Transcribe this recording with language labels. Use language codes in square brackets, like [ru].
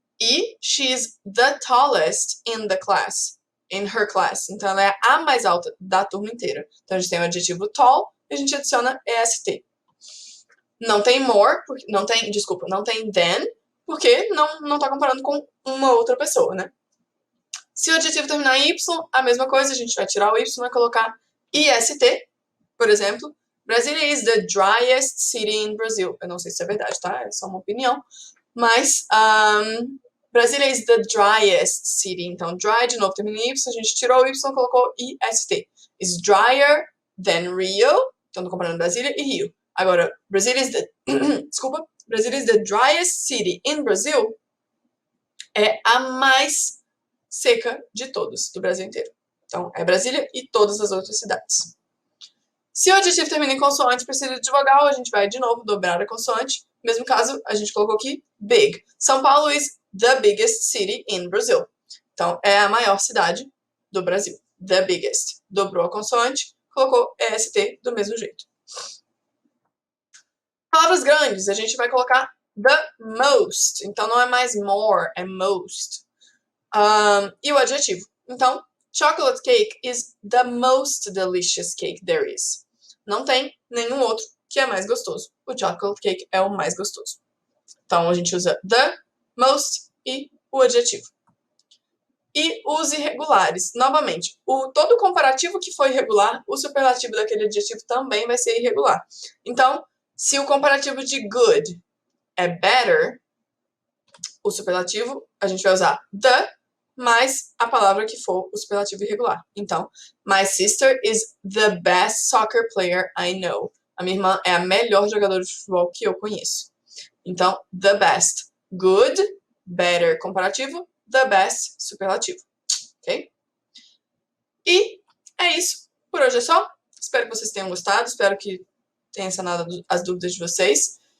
[en] E she's the tallest in the class. In her class. [pt] Então, ela é a mais alta da turma inteira. Então, a gente tem o adjetivo tall e a gente adiciona est. Não tem more, não tem than, porque não tá comparando com uma outra pessoa, né? Se o adjetivo terminar em Y, a mesma coisa, a gente vai tirar o Y e colocar IST, por exemplo. [en] Brasília is the driest city in Brazil. [pt] Eu não sei se é verdade, tá? É só uma opinião. Mas, [en] Brasília is the driest city. [pt] Então, dry, de novo, termina em Y, a gente tirou o Y e colocou IST. [en] Is drier than Rio. [pt] Então, tô comparando Brasília e Rio. Agora, [en] Brasília is the... [pt] Desculpa. [en] Brasília is the driest city in Brazil. [pt] É a mais seca de todos, do Brasil inteiro. Então, é Brasília e todas as outras cidades. Se o adjetivo termina em consoante e precisa de vogal, a gente vai, de novo, dobrar a consoante. No mesmo caso, a gente colocou aqui big. [en] São Paulo is the biggest city in Brazil. [pt] Então, é a maior cidade do Brasil. [en] The biggest. [pt] Dobrou a consoante, colocou est do mesmo jeito. Palavras grandes, a gente vai colocar the most. Então, não é mais more, é most. E o adjetivo. Então, [en] chocolate cake is the most delicious cake there is. [pt] Não tem nenhum outro que é mais gostoso. O chocolate cake é o mais gostoso. Então, a gente usa the, most e o adjetivo. E os irregulares. Novamente, todo comparativo que for irregular, o superlativo daquele adjetivo também vai ser irregular. Então, se o comparativo de good é better, o superlativo, a gente vai usar the mais a palavra que for o superlativo irregular. Então, [en] my sister is the best soccer player I know. [pt] A minha irmã é a melhor jogadora de futebol que eu conheço. Então, [en] the best. Good, better, [pt] comparativo. [en] The best, [pt] superlativo. Ok? E é isso. Por hoje é só. Espero que vocês tenham gostado. Espero que tenha sanado as dúvidas de vocês.